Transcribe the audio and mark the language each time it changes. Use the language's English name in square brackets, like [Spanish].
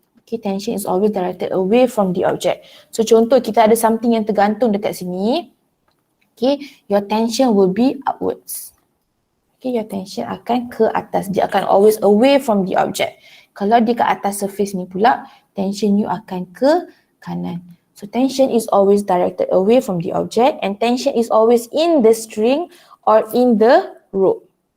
[English] Okay, tension is always directed away from the object. [Malay] So contoh kita ada something yang tergantung dekat sini. [English] Okay, your tension will be upwards. Okay, your tension [Malay] akan ke atas. Dia akan [English] always away from the object. [Malay] Kalau dia ke atas surface ni pula, tension you akan ke kanan. [English] So tension is always directed away from the object and tension is always in the string or in the rope.